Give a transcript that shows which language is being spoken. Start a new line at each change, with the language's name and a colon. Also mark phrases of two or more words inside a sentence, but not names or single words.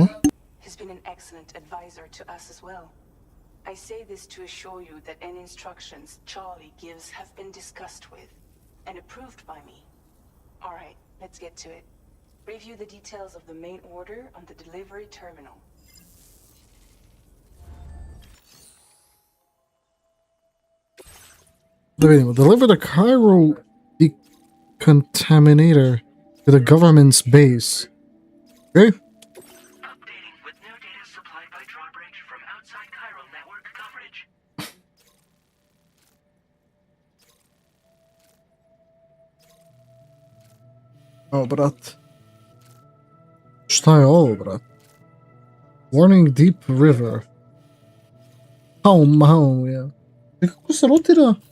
English: He's been an excellent advisor to us as well. I say this to assure you that any instructions Charlie gives have been discussed with and approved by me. Alright, let's get to it. Review the details of the main order on the delivery terminal.
Serbian: Da vidimo.
English: Deliver the chiral decontaminator to the government's base. Okay. Updating with new data supplied by drawbridge from outside chiral network coverage.
Serbian: O, brat. Šta je ovo, brat?
English: Warning Deep River. How,
Serbian: ja. Kako se rotira?